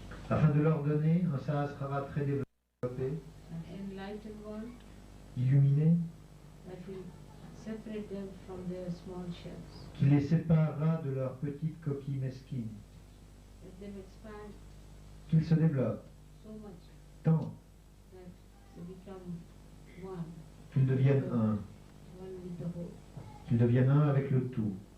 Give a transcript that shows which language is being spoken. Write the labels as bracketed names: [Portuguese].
[French] afin de leur donner un Sahasrara très développé, [English] an enlightened one [French] illuminé, [English] that will separate them from their small shells. [French] qui les séparera de leurs petites coquilles mesquines, [English] Let them expand [French] qu'ils se développent [English] so much [French] tant [English] that they become one, [French] qu'ils deviennent un, [English] one with the whole. [French] qu'ils deviennent un avec le tout.